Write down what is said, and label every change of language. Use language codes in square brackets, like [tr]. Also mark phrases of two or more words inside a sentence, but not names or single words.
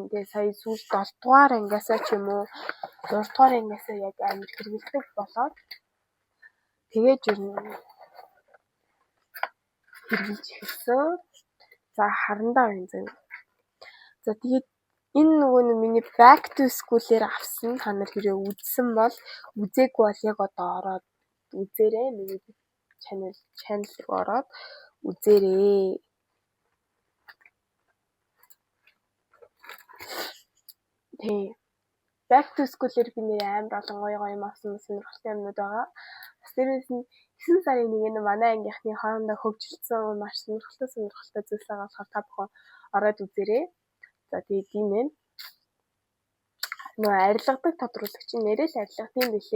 [mn] Тэгээ сая сүүл 7 дугаар ангиасаа ч юм уу 6 дугаар ангиасаа яг амар хэрэгэлдэг болоод тэгээд ер нь хэрэгэлж эхэлсэн. За харандаа байна заяа. За тэгээд энэ нөгөө миний [en] back to school- [mn] ээр авсан та нар хэрэг үзсэн бол үзээгүй бол яг одоо ороод үзээрэй. Миний channel ороод үзээрэй. Тэг. [en] Back to school- [mn] ээр би нэр амар олон гоё юм авсан сонирхолтой юмнууд байгаа. Бас дээрээс нь 9 сарын 1-нд манай ангийнхны хоорондоо хөгжилсөн маш сонирхолтой зүйлс байгаа болохоор та бүхэн ороод үзээрэй. За тэгээд тийм ээ. Нөө арилгадаг тодруулагч нэрээс арилгах юм билээ.